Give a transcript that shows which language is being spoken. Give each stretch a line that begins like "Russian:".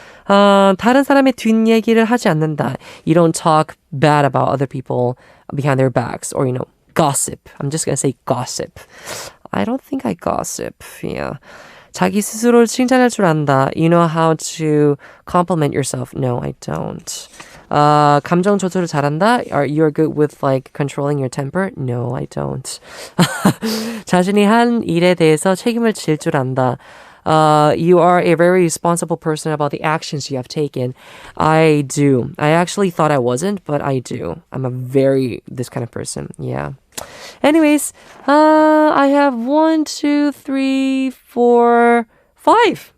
Korean: 다른 사람의 뒷얘기를 하지 않는다.
English: You don't talk bad about other people behind their backs, or, gossip. I'm just going to say gossip. I don't think I gossip. Yeah.
Korean: 자기 스스로를 칭찬할 줄 안다.
English: You know how to compliment yourself. No, I don't.
Korean: 감정 조절을 잘한다.
English: You're good with controlling your temper. No, I don't.
Korean: 자신이 한 일에 대해서 책임을 질 줄 안다.
English: You are a very responsible person about the actions you have taken. I do. I actually thought I wasn't, but I do. I'm this kind of person. Yeah. Anyways, I have 1, 2, 3, 4, 5.